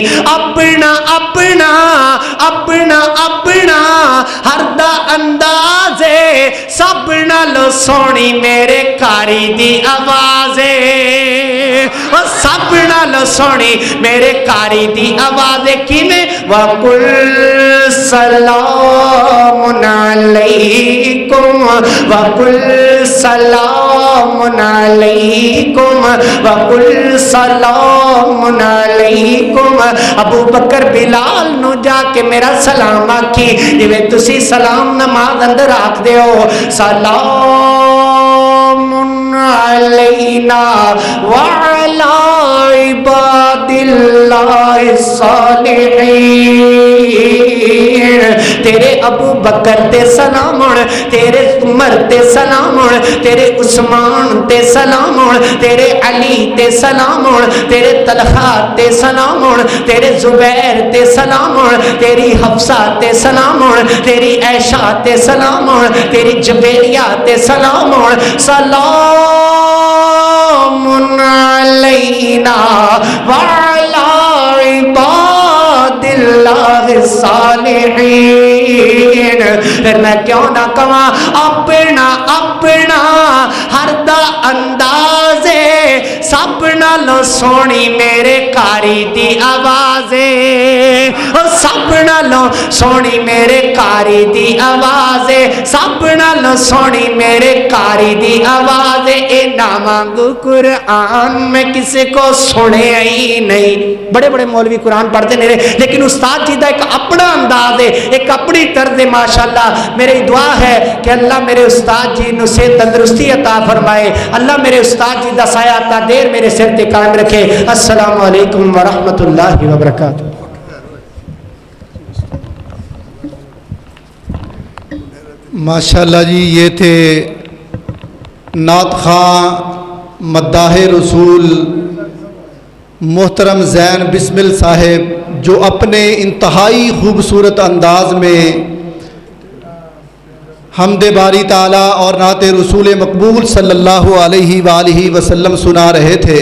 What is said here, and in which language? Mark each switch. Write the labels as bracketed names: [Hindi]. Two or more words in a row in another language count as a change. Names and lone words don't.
[Punjabi] اپنا اپنا اپنا اپنا ہر دا اندازے سب نالوں سوہنی میرے قاری دی آوازے، سب نالوں سوہنی میرے قاری دی آوازے. [Arabic] किवें وقل سلام عليكم وقل سلام عليكم وقل سلام عليكم। [Punjabi] ابو بکر بلال نوں جاکے میرا سلام آکھی جیویں تسی سلام نماز اندر آکھدے ہو. [Arabic] سلام علينا و على عبادالله الصالحين. [Punjabi] تیرے ابو بکر تے سلام ہون، تیرے عمر تے سلام ہون، تیرے عثمان تے سلام ہون، تیرے علی تے سلام ہون، تیرے طلحہ تے سلام ہون، تیرے زبیر تے سلام ہون، تیری حفصہ تے سلام ہون، تیری عائشہ تے سلام ہون، تیری جویریہ تے سلام ہون. [Arabic] سلام علينا و على عبادالله الصالحين. [Punjabi] فیر میں کیوں نہ کہاں اپنا اپنا ہر دا اندازے سب نالوں سوہنی میرے قاری دی آوازے، سب نالوں سوہنی میرے قاری دی آوازے، سب نالوں سوہنی میرے قاری دی آوازے. [Urdu] اے نا مانگو قرآن میں کسی کو سنے ہی نہیں. بڑے بڑے مولوی قرآن پڑھتے نہیں رہے، لیکن استاد جی کا ایک اپنا انداز ہے، ایک اپنی طرز ہے. [Punjabi] ماشاءاللہ میری دعا ہے کہ اللہ میرے استاد جی نوں صحت تندرستی عطا فرمائے، اللہ میرے استاد جی دا سایہ تا دیر میرے سر تے قائم رکھے. [Arabic] السلام عليكم ورحمة الله وبركاته. [Urdu] ماشاءاللہ جی، یہ تھے نعت خواں مداح رسول محترم زین بسمل صاحب، جو اپنے انتہائی خوبصورت انداز میں حمد باری تعالیٰ اور نعت رسول مقبول [Arabic] صلى الله عليه وآله وسلم [Urdu] سنا رہے تھے.